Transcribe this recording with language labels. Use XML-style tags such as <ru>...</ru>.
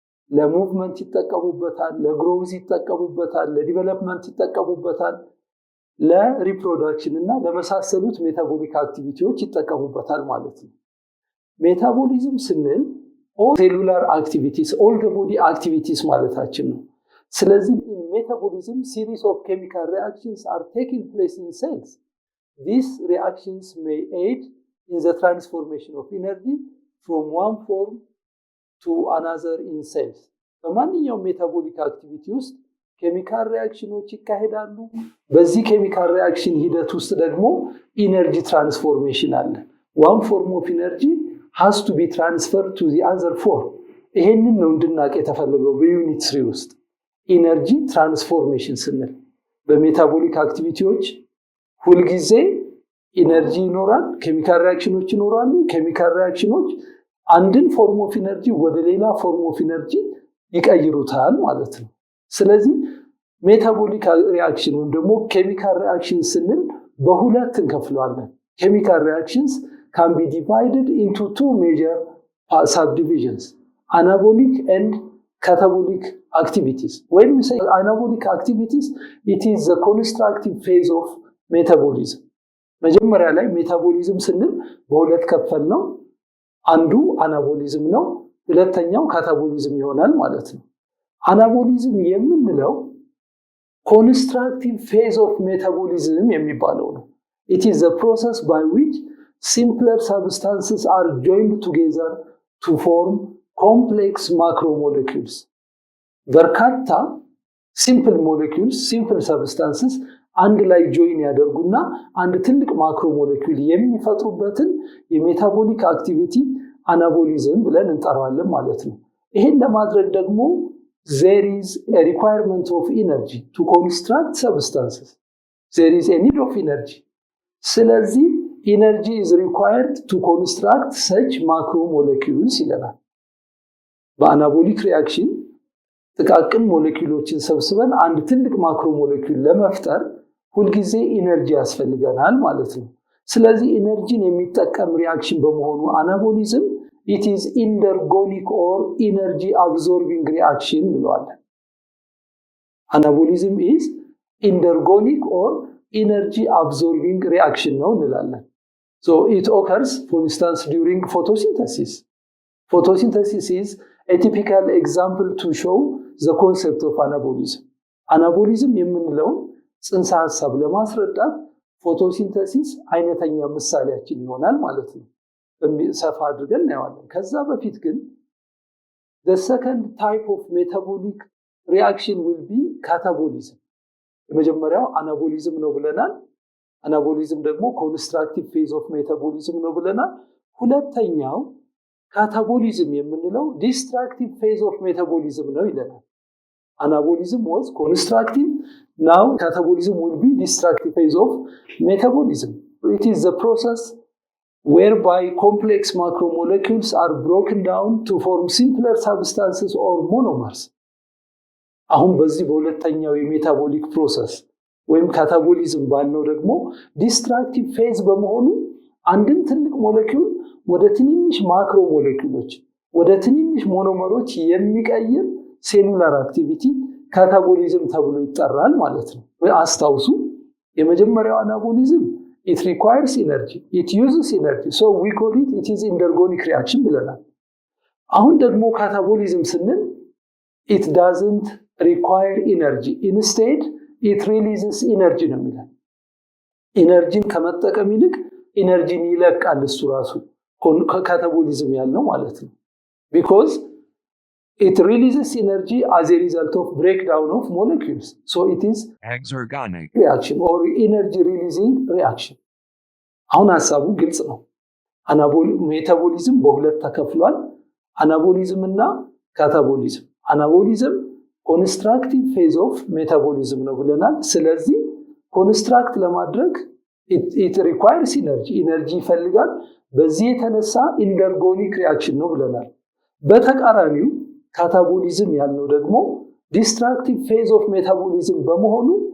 <am>ለሙቭመንት ይጠቀሙበታል፣ ለግሮዝ ይጠቀሙበታል፣ ለዲቨሎፕመንት ይጠቀሙበታል፣ ለሪፕሮዳክሽን እና ለመሳሰሉት ሜታቦሊክ አክቲቪቲዎች ይጠቀሙበታል ማለት ነው። ሜታቦሊዝም ስንል</am> <en>ኦል ሴሉላር አክቲቪቲስ ኦል ዘ ቦዲ አክቲቪቲስ</en> <am>ማለታችን ነው። ስለዚህ ሜታቦሊዝም</am> <en>series of chemical reactions are taking place in cells. These reactions may aid in the transformation of energy from one form to another in cells.</en> <am>በማንኛውም ሜታቦሊክ አክቲቪቲ ውስጥ ኬሚካል ሪአክሽኖች ይካሄዳሉ። በዚህ ኬሚካል ሪአክሽን ሂደት ውስጥ ደግሞ ኢነርጂ ትራንስፎርሜሽን አለ።</am> <en>one form of energy has to be transferred to the other form።</en> <am>ይሄንን ነው እንድናውቅ የተፈለገው በዩኒት 3 ውስጥ። ኢነርጂ ትራንስፎርሜሽን ስንል በሜታቦሊክ አክቲቪቲዎች ሁልጊዜ ኢነርጂ ይኖራል፣ ኬሚካል ሪአክሽኖች ይኖራሉ። ኬሚካል ሪአክሽኖች አንድን ፎርም ኦፍ ኢነርጂ ወደ ሌላ ፎርም ኦፍ ኢነርጂ ይቀይሩታል ማለት ነው። ስለዚህ ሜታቦሊክ ሪአክሽን ወይም ደግሞ ኬሚካል ሪአክሽን ስንል በሁለት እንከፍለዋለን። ኬሚካል ሪአክሽንስ</am> <en>can be divided into two major subdivisions: anabolic and catabolic activities. When we say anabolic activities, it is the constructive phase of metabolism.</en> <am>መጀመሪያ ላይ ሜታቦሊዝም ስንል በሁለት ከፈል ነው። አንዱ አናቦሊዝም ነው፣ ሁለተኛው ካታቦሊዝም ይሆናል ማለት ነው። አናቦሊዝም የምንለው</am> <en>constructive phase of metabolism</en> <am>የሚባለው ነው።</am> <en>It is the process by which simpler substances are joined together to form complex macromolecules.</en> <am>በርካታ</am> <en>simple molecules, simple substances</en> <am>አንድ ላይ ጆይን ያደርጉና አንድ ትልቅ ማክሮሞሌኩል የሚፈጥሩበትን የሜታቦሊክ አክቲቪቲ አናቦሊዝም ብለን እንጠራዋለን ማለት ነው። ይሄን ለማድረግ ደግሞ</am> <en>there is a requirement of energy to construct substances. There is a need of energy.</en> <am>ስለዚህ</am> <en>energy is required to construct such macromolecules</en> <am>ይለናል። በአናቦሊክ ሪአክሽን ጥቃቅን ሞሌኪውሎችን ሰብስበን አንድ ትልቅ ማክሮሞሌኩል ለመፍጠር ሁልጊዜ ኢነርጂ ያስፈልገናል ማለት ነው። ስለዚህ ኢነርጂን የሚጠቀም ሪአክሽን በመሆኑ አናቦሊዝም</am> <en>it is endergonic or energy absorbing reaction</en> <am>እንለዋለን።</am> <en>አናቦሊዝም is endergonic or energy absorbing reaction</en> <am>ነው እንላለን።</am> <en>So it occurs for instance during photosynthesis. Photosynthesis is a typical example to show the concept of anabolism.</en> <am>Anabolism የምንለው ጽንሰ ሐሳብ ለማስረዳት ፎቶሲንተሲስ አይነተኛ ምሳሌያችን ይሆናል ማለት ነው። ሰፋ አድርገን እናያለን። ከዛ በፊት ግን</am> <en>the second type of metabolic reaction will be catabolism. የመጀመሪያው anabolism</en> <am>ነው ብለናል።</am> <en>anabolism ደግሞ constructive phase of metabolism ነው ብለናል።</en> <am>ሁለተኛው catabolism የምንለው</am> <en>destructive phase of metabolism</en> <am>ነው ይለናል።</am> <en>Anabolism was constructive, now catabolism will be destructive phase of metabolism. It is the process whereby complex macromolecules are broken down to form simpler substances or monomers.</en> <am>አሁን በዚህ በሁለተኛው የሜታቦሊክ ፕሮሰስ ወይም ካታቦሊዝም ባልነው ደግሞ ዲስትራክቲቭ ፌዝ በመሆኑ አንድን ትልቅ ሞለኪውል ወደ ትንንሽ ማክሮ ሞለኪውሎች ወደ ትንንሽ ሞኖመሮች የሚቀይር ሴሉላር አክቲቪቲ ካታቦሊዝም ተብሎ ይጠራል ማለት ነው። አስታውሱ የመጀመሪያው አናቦሊዝም</am> <en>it requires energy, it uses energy, so we call it is endergonic reaction</en> <am>ብለናል። አሁን ደግሞ ካታቦሊዝም ስንል</am> <en>it doesn't require energy, instead it releases energy</en> <am>ነው የሚለው። ኢነርጂን ከመጠቀም ይልቅ ኢነርጂን ይለቃል እሱ ራሱ ካታቦሊዝም ያለው ማለት ነው።</am> <en>because it releases energy as a result of breakdown of molecules, so it is exergonic reaction or energy releasing reaction.</en> <am>አሁን ሐሳቡ ግልጽ ነው። ሜታቦሊዝም በሁለት ተከፍሏል፣ አናቦሊዝም እና ካታቦሊዝም። አናቦሊዝም</am> <en>ኮንስትራክቲቭ ፌዝ ኦፍ ሜታቦሊዝም</en> <am>ነው ብለናል። ስለዚህ ኮንስትራክት ለማድረግ</am> <en>it requires energy</en> <am>ይፈልጋል። በዚህ የተነሳ ኢንደርጎኒክ ሪአክሽን ነው ብለናል። በተቃራኒው ካታቦሊዝም ያለው ደግሞ</am> <en>ዲስትራክቲቭ ፌዝ ኦፍ ሜታቦሊዝም</en> <am>በመሆኑ</am>